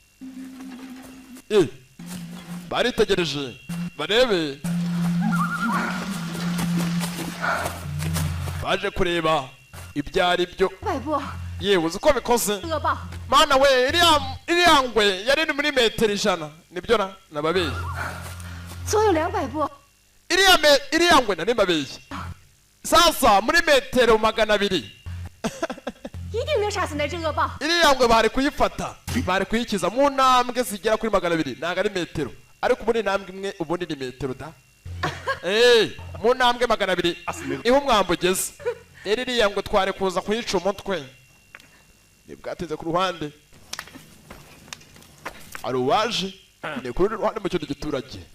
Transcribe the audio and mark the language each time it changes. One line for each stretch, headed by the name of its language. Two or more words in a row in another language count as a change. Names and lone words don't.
Kinyarwanda: baritegereje barebe, baje kureba ibyo ari byo.
Chinese: 外婆，
Kinyarwanda: yewe uzi ko bikoze.
Chinese: 恶霸，
Kinyarwanda: mana we iriya ngwe yari iri muri metero 100. nibyo nababeshye.
Chinese: 总有200步。
Kinyarwanda: iriya ngwe nari mbabeshye. sasa muri metero 200
Chinese: 一定能杀死那只恶霸。
Kinyarwanda: iriya ngwe bari kuyifata, bari kuyikiza mu ntambwe zigera kuri 200. ntabwo ari metero, ariko ubundi intambwe imwe ubundi ni metero da. mu ntambwe 200 iho umwambi ugeze. rero iriya ngwe twari kuza kuyica umutwe. ntibwateze ku ruhande, hari uwaje ni kuri ruhande mu kindi giturage.